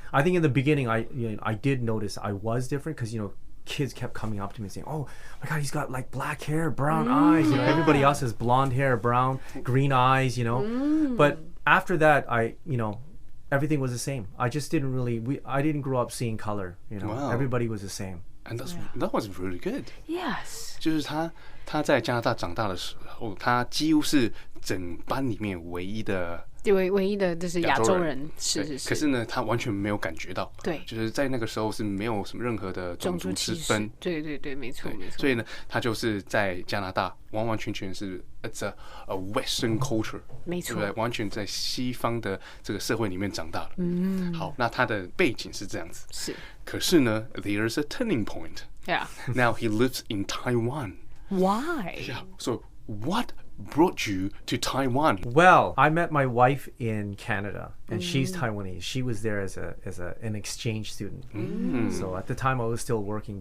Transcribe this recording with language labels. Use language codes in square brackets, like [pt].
[en] I think in the beginning, I did notice I was different because, kids kept coming up to me saying, "Oh my God, he's got like black hair, brown eyes." Everybody else has blonde hair, brown, green eyes, But after that, everything was the same. I just didn't really, I didn't grow up seeing color, Wow. Everybody was the same. And that was really good. Yes. [zh] 就是他在加拿大长大的时候，他几乎是整班里面唯一的就是亚洲人，是。可是呢，他完全没有感觉到，对，就是在那个时候是没有什么任何的种族之分，对，没错。所以呢，他就是在加拿大完完全全是 [en] it's a Western culture， [zh] 没错，对不对？完全在西方的这个社会里面长大的。好，那他的背景是这样子，是。可是呢 [en] ，there's a turning point. Yeah. Now he lives in Taiwan. Why? Yeah. So what brought you to Taiwan? Well, I met my wife in Canada, and she's Taiwanese. She was there as an exchange student. So at the time, I was still working.